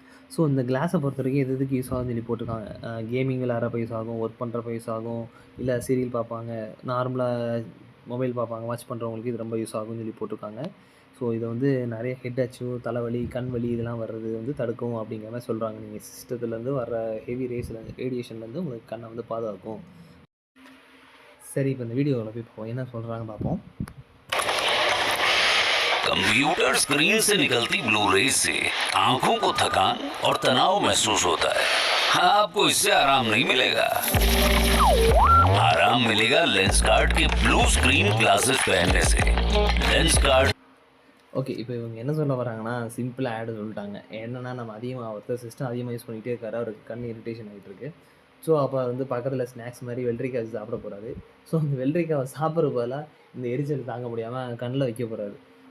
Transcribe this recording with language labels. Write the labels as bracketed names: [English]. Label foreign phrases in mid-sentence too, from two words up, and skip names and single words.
[Tamil] ஸோ இந்த கிளாஸை பொறுத்தவரைக்கும் எதுக்கு யூஸ் ஆகும்னு சொல்லி போட்டிருக்காங்க. கேமிங் விளையாடுறப்ப யூஸ் ஆகும், ஒர்க் பண்ணுறப்ப யூஸ் ஆகும், இல்ல சீரியல் பார்ப்பாங்க, நார்மலா மொபைல் பார்ப்பாங்க, வாட்ச் பண்ணுறவங்களுக்கு இது ரொம்ப யூஸ் ஆகும்னு சொல்லி போட்டிருக்காங்க. ஸோ இத வந்து நெறைய [English] head ache, [Tamil] தலைவலி, கண் வலி இதெல்லாம் வர்றது வந்து தடுக்கும் அப்படிங்கிற மாரி சொல்றாங்க. நீங்க சிஸ்டத்துலேருந்து வர்ற [English] heavy radiation [Tamil] உங்களுக்கு கண்ண வந்து பாதுகாக்கும். சரி, இப்ப இந்த வீடியோல போய் பார்ப்போம். என்ன சொல்றாங்கன்னு பார்ப்போம். [Hindi] कंप्यूटर स्क्रीन से निकलती [English] blue rays [Hindi] से आंखों को थकान और तनाव महसूस होता है। आपको इससे आराम नहीं मिलेगा। आराम मिलेगा लेंसकार्ट के [English] blue screen glasses [Hindi] पहनने से। लेंसकार्ट [Tamil] ஓகே. இப்ப இவங்க என்ன சொல்ல வராங்கன்னா, [English] simple ad [Tamil] சொல்ட்டாங்க. என்னன்னா, நம்ம ஒருத்தர் சிஸ்டம் அதிகமா யூஸ் பண்ணிட்டே இருக்காரு. அவருக்கு கண் இரிட்டேஷன் ஆயிட்டு இருக்கு. ஸோ, அப்ப வந்து பக்கத்துல ஸ்நாக்ஸ் மாரி வெள்ளரிக்காய் வச்சு சாப்பிட போறாரு. ஸோ, அந்த வெள்ளரிக்காவ சாப்பிடுறதுக்கு பதிலா இந்த எரிச்சல் தாங்க முடியாம கண்ல வைக்க போறாரு.